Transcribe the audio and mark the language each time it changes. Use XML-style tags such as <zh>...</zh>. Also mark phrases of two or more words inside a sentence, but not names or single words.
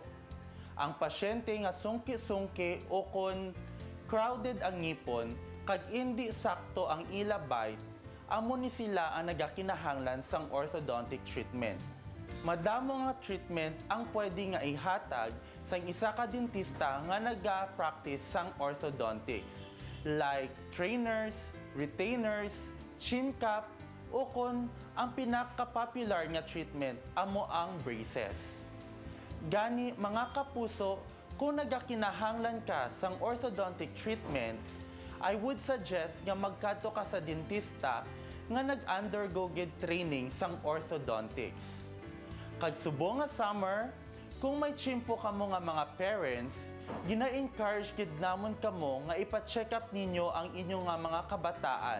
<hil>Ang pasyente nga sungki-sungki o kon crowded ang ngipon kag hindi sakto ang ila bite, amo ni sila ang nagakinahanglan sang</hil> <en>orthodontic treatment.</en> <hil>Madamo nga treatment ang pwede nga ihatag sang isa ka dentista nga naga-practice sang orthodontics</hil> <en>like trainers, retainers, chin cap,</en> <hil>o kon ang pinaka-popular nga treatment amo ang braces. Gani mga kapuso, kung nagakinahanglan ka sang</hil> <en>orthodontic treatment, I would suggest</en> <hil>nga magkadto ka sa dentista nga nag-undergo gid training sang orthodontics. Kag subo nga summer, kung may chimpo kamo nga mga parents, gina-encourage gid namon kamo nga ipa-check up ninyo ang inyong nga mga kabataan.</hil>